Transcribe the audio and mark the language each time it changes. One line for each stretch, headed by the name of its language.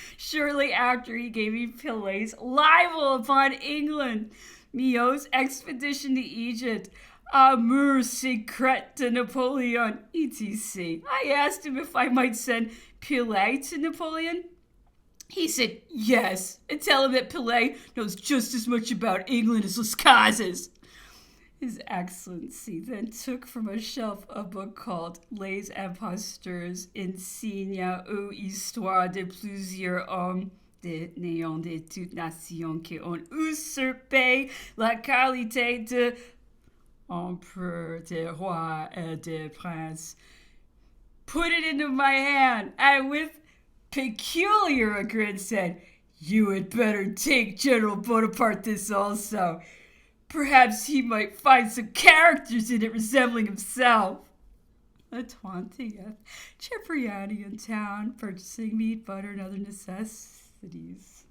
English: Shortly after, he gave me Pillay's libel upon England, Millot's expedition to Egypt, Amours secret de Napoleon, etc. I asked him if I might send Pillet to Napoleon. He said yes, and tell him that Pillet knows just as much about England as Las Casas. His Excellency then took from a shelf a book called
French: Les Imposteurs, Insignes ou Histoire de plusieurs hommes de néant de toute nation qui ont usurpé la qualité de empereur, de roi, et de prince.
English: Put it into my hand, and with peculiar regret said, "You had better take General Bonaparte this also. Perhaps he might find some characters in it resembling himself." The 20th, Cipriani in town, purchasing meat, butter, and other necessities.